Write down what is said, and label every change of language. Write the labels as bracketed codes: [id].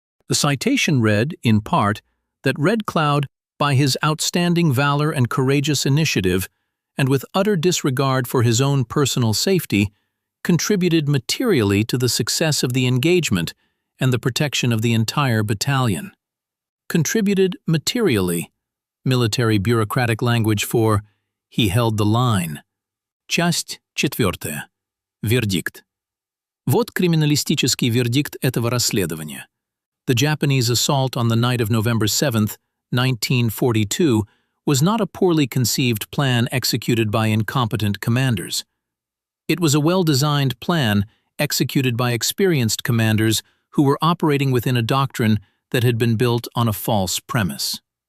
[en] The citation read, in part, that Red Cloud, by his outstanding valor and courageous initiative, and with utter disregard for his own personal safety, contributed materially to the success of the engagement and the protection of the entire battalion. Contributed materially, military bureaucratic language for he held the line. [ru] Часть 4. Вердикт. Вот криминалистический вердикт этого расследования. [en] The Japanese assault on the night of November 7, 1942, was not a poorly conceived plan executed by incompetent commanders. It was a well-designed plan executed by experienced commanders who were operating within a doctrine that had been built on a false premise.